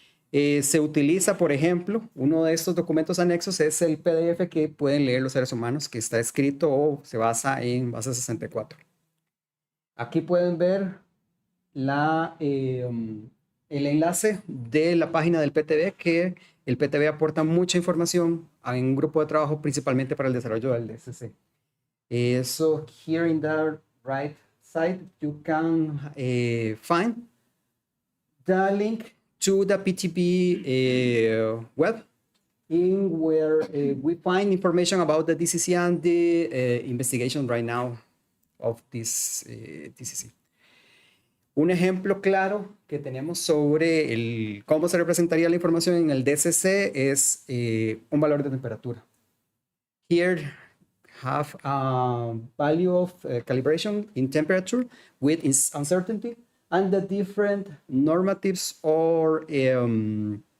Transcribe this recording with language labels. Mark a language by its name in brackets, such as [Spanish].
[Spanish] Se utiliza, por ejemplo, uno de estos documentos anexos es el PDF que pueden leer los seres humanos, que está escrito o se basa en base 64. Aquí pueden ver el enlace de la página del PTB, que el PTB aporta mucha información en un grupo de trabajo principalmente para el desarrollo del DCC. [English] So here in the right side you can find the link to the PTB web, in where we find information about the DCC and the investigation right now of this DCC. [Spanish] Un ejemplo claro que tenemos sobre cómo se representaría la información en el DCC es un valor de temperatura. [English] Here have a value of calibration in temperature with uncertainty, and the different normatives, or I